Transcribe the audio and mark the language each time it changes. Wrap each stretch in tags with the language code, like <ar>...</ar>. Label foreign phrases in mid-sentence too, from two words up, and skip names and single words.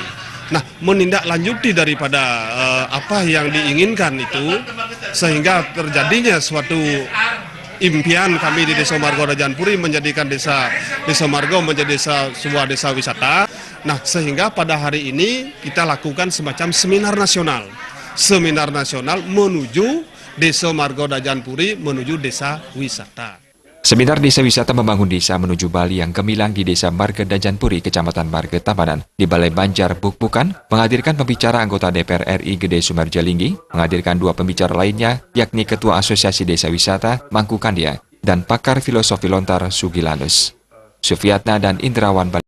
<id>Nah, menindaklanjuti daripada apa yang diinginkan itu, sehingga terjadinya suatu impian kami di Desa Marga Dajan Puri menjadikan desa Marga menjadi sebuah desa wisata. Nah, sehingga pada hari ini kita lakukan semacam seminar nasional menuju Desa Marga Dajan Puri menuju desa wisata. Seminar desa wisata membangun desa menuju Bali yang gemilang di desa Marga Dajan Puri, Kecamatan Marga Tabanan, di Balai Banjar Bubugan, menghadirkan pembicara anggota DPR RI Gede Sumarjaya Linggih, menghadirkan dua pembicara lainnya, yakni Ketua Asosiasi Desa Wisata Mangku Kandia dan pakar filosofi lontar Sugilanus, Sufiatna dan Indrawan Bali.</id>